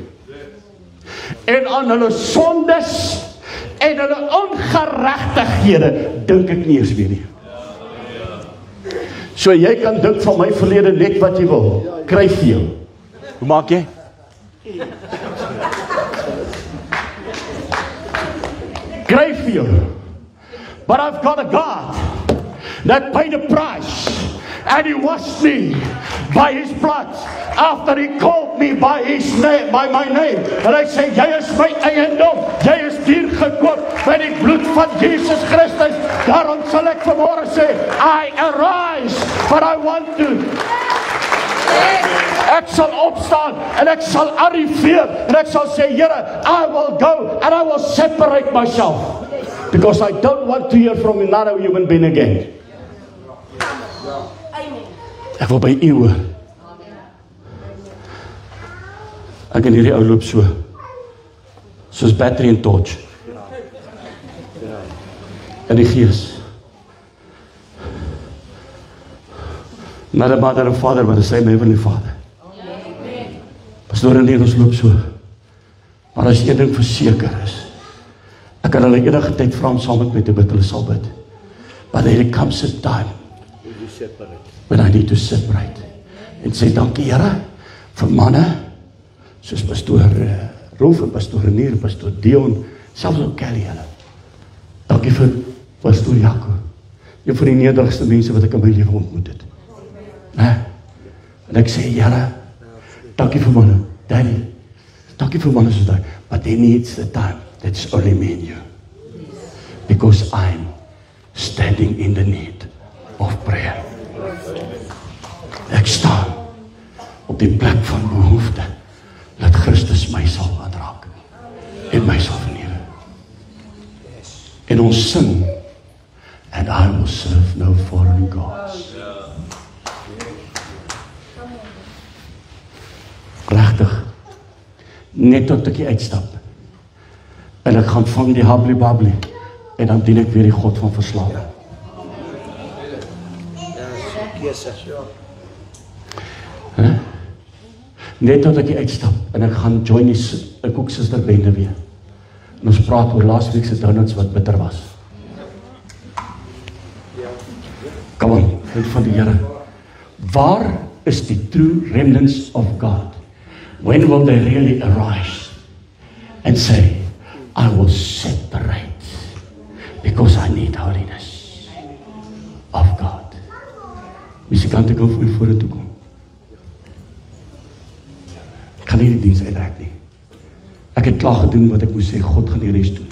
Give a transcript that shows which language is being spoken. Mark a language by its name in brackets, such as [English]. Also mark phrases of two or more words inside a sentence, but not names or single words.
[Afrikaans] En aan hulle sondes en hulle ongeregtighede dink ek nie eens weer nie. So jy kan dink van my verlede net wat jy wil. Kry veel. Hoe maak jy? Kry veel. [English] But I've got a God that paid a price and He washed me by His blood after He called me by His name, by my name. [Afrikaans] En hy sê, jy is my eiendom, jy is duur gekoop by die bloed van Jesus Christus. Daarom sal ek vanmôre sê, [English] I arise, but I want to. [Afrikaans] Ek sal opstaan en ek sal arriveer en ek sal sê, Here, [English] I will go and I will separate myself because I don't want to hear from another human being again. [Afrikaans] Ek wil by U hoor. Ek en hierdie ou loop so, soos battery en torch. In die Gees. [English] Not a mother and father, but the same Heavenly Father. [Afrikaans] Pastoor en ons loop so. Maar as een ding verseker is, ek kan hulle enige tyd vra om saam met my te bid, hulle sal bid. [English] But there comes a time when I need to separate. [Afrikaans] En sê dankie Here vir manne soos pastoor Rolf en pastoor Renier, pastoor Dion, selfs ook Kelly hulle. Dankie vir pastoor Jaco. Een van die nederigste mense wat ek in my lewe ontmoet het. En ek sê Here, dankie vir manne, Daddy, dankie vir manne soos daai, [English] but there needs the time that's only me and you. Because I'm standing in the need of prayer. [Afrikaans] Ek staan op die plek van behoefte, dat Christus my sal aanraak en my sal verneem. En ons sing, [English] and I will serve no foreign gods. [Afrikaans] Regtig, net tot ek uitstap, en ek gaan vang die habli babli, en dan dien ek weer die God van verslawing. Net tot ek uitstap, en ek gaan join die koeksuster bende weer. En ons praat oor laas week se donuts wat bitter was. Kom aan, vriend van die Here. Waar is die [English] true remnants of God? When will they really arise and say, I will separate because I need holiness of God. [Afrikaans] Musikante kan vir my vorentoe kom. Ek gaan nie die diens uitrek nie. Ek het klaar gedoen wat ek moes sê, God gaan die res doen.